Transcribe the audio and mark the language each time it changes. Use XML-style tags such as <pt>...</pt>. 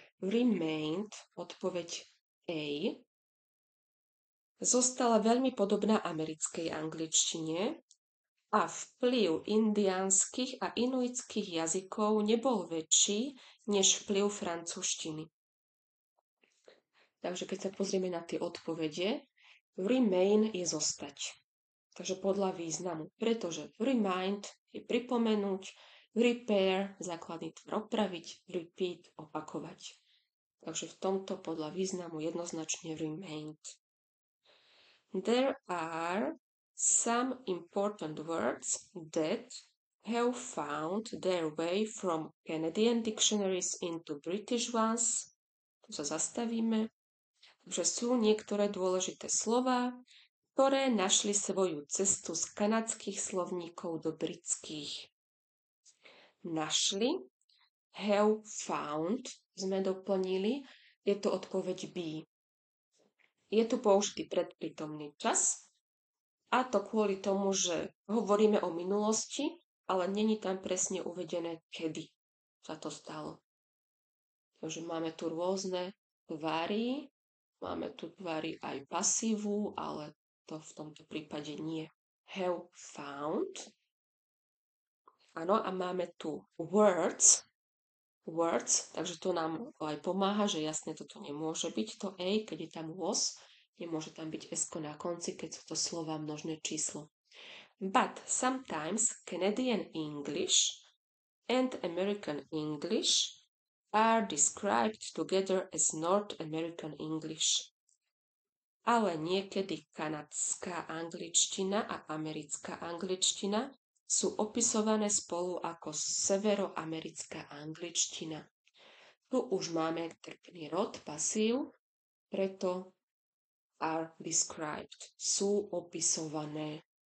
<sk>Remained, odpoveď A, zostala veľmi podobná americkej angličtine a vplyv indiánskych a inuitských jazykov nebol väčší než vplyv francúzštiny. Takže keď sa pozrieme na tie odpovede, Remain je zostať. Takže podľa významu. Pretože remind je pripomenúť, repair, základný tvor opraviť, repeat, opakovať. Takže v tomto podľa významu jednoznačne remained.</sk> <en>There are some important words that have found their way from Canadian dictionaries into British ones.</en> <sk>Tu sa zastavíme. Takže sú niektoré dôležité slová, ktoré našli svoju cestu z kanadských slovníkov do britských. Našli,</sk> <en>have found,</en> <sk>sme doplnili, je to odpoveď be. Je tu použitý predprítomný čas, a to kvôli tomu, že hovoríme o minulosti, ale není tam presne uvedené, kedy sa to stalo. Takže máme tu rôzne tvary, máme tu tvary aj pasívu, ale to v tomto prípade nie.</sk> <en>Have found.</en> <sk>Áno, a máme tu words, takže to nám aj pomáha, že jasne toto nemôže byť to a, keď je tam was, nemôže tam byť s-ko na konci, keď sú to slova množné číslo.</sk> <en>But sometimes Canadian English and American English are described together as North American English.</en> <sk>Ale niekedy kanadská angličtina a americká angličtina sú opisované spolu ako severoamerická angličtina. Tu už máme trpný rod, pasív, preto</sk> <en>are described,</en> <sk>sú opisované.</sk>